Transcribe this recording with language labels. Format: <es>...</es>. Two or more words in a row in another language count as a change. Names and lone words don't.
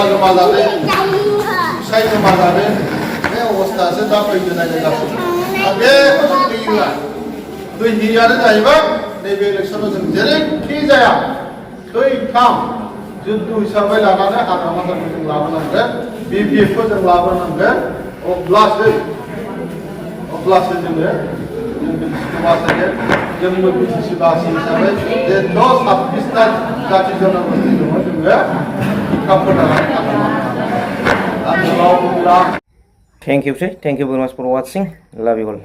<brx>गोमाजादों फिसाय गोमाजादों बे अबस्थायासो दा फैनो नागिरगासिनो दा बेखौ जों दैहोआ दै होयियानो जाहैबाय नैबे इलेक्सनाव जों जेरैखि जाया थैथाम जुद्ध हिसाबै लानानै हाग्रामाफोरखौ जों लाबोनांगोन BPFखौ जों लाबोनांगोन अब्लासो जोङो जोंबो BTC बासि हिसाबै जे 26टा जाथि जनगोष्ठी दङ जोङो बिखाफोर लानानै खालामनो</brx> <en>Thank you very much for watching. Love you all.</en>